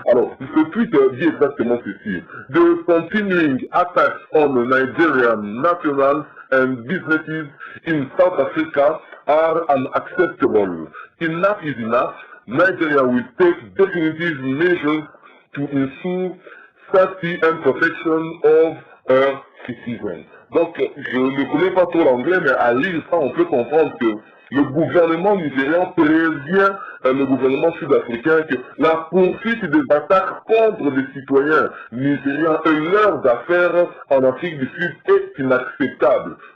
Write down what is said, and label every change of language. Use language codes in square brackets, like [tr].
[fr] Alors, ce tweet dit exactement ceci. [en] The continuing attacks on the Nigerian nationals and businesses in South Africa are unacceptable. Enough is enough. Nigeria will take definitive measures to ensure safety and protection of her citizens. [fr] Donc, je ne connais pas trop l'anglais, mais à lire ça, on peut comprendre que le gouvernement nigérian prévient le gouvernement sud-africain que la poursuite des attaques contre des citoyens nigérians et leurs affaires en Afrique du Sud est inacceptable.